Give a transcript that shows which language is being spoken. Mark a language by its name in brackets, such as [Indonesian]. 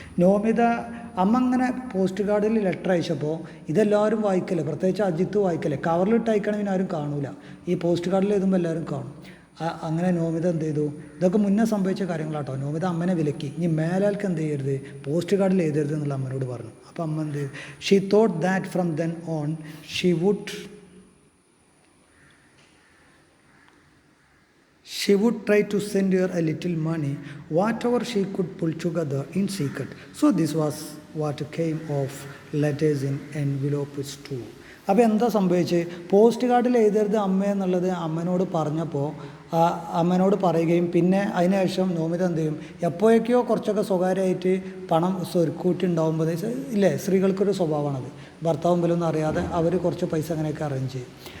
[Malayalam] നോമിത അമ്മ അങ്ങനെ പോസ്റ്റ് കാർഡിൽ ലെറ്റർ അയച്ചപ്പോൾ ഇതെല്ലാവരും വായിക്കല്ലേ, പ്രത്യേകിച്ച് അജിത്ത് വായിക്കല്ലേ, കവറിലിട്ട് അയക്കണമെങ്കിൽ ആരും കാണൂല, ഈ പോസ്റ്റ് കാർഡിൽ എഴുതുമ്പോൾ എല്ലാവരും കാണും. അങ്ങനെ നോമിത എന്ത് ചെയ്തു, ഇതൊക്കെ മുന്നേ സംഭവിച്ച കാര്യങ്ങളാട്ടോ. നോമിത അമ്മനെ വിലക്കി, ഇനി മേലാൽക്ക് എന്ത് ചെയ്യരുത്, പോസ്റ്റ് കാർഡിൽ എഴുതരുത് എന്നുള്ള അമ്മനോട് പറഞ്ഞു. അപ്പോൾ അമ്മ എന്ത് ചെയ്തു, [English] She thought that from then on she would try to send her a little money, whatever she could pull together in secret. So this was what came of letters in envelopes too. [Malayalam] അപ്പോൾ എന്താ സംഭവിച്ചത്, post കാർഡിൽ എഴുതരുത് അമ്മ എന്നുള്ളത് അമ്മനോട് പറഞ്ഞപ്പോൾ അമ്മനോട് പറയുകയും പിന്നെ അതിനുശേഷം നോമിത എന്ത് ചെയ്യും, എപ്പോഴൊക്കെയോ കുറച്ചൊക്കെ സ്വകാര്യമായിട്ട് പണം സ്വരുക്കൂട്ടി ഉണ്ടാകുമ്പോൾ ഇല്ലേ, സ്ത്രീകൾക്കൊരു സ്വഭാവമാണത്, ഭർത്താവ് മുമ്പിലൊന്നും അറിയാതെ അവർ കുറച്ച് പൈസ അങ്ങനെയൊക്കെ അറേഞ്ച് ചെയ്യും.